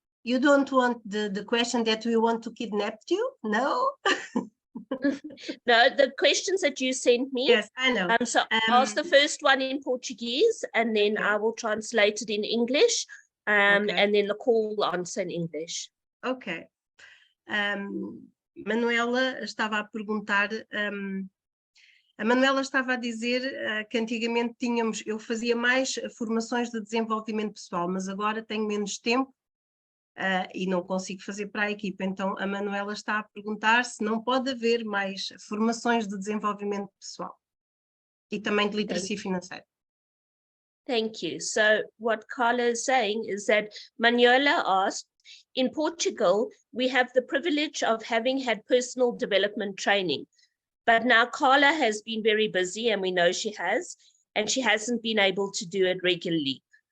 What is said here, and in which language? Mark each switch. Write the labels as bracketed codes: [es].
[en] You don't want the question that we want to kidnap you? No? No, the questions that you sent me. Yes, I know. So ask the first one in Portuguese, and then Okay. I will translate it in English, Okay. and then the call will answer in English. Ok. [pt] Manuela estava a perguntar, a Manuela estava a dizer que antigamente eu fazia mais formações de desenvolvimento pessoal, mas agora tenho menos tempo e não consigo fazer para a equipa. Então a Manuela está a perguntar se não pode haver mais formações de desenvolvimento pessoal e também de literacia financeira. [en] Thank you. So what Carla is saying is that Manuela asked, in Portugal, we have the privilege of having had personal development training, but now Carla has been very busy, and we know she has, and she hasn't been able to do it regularly.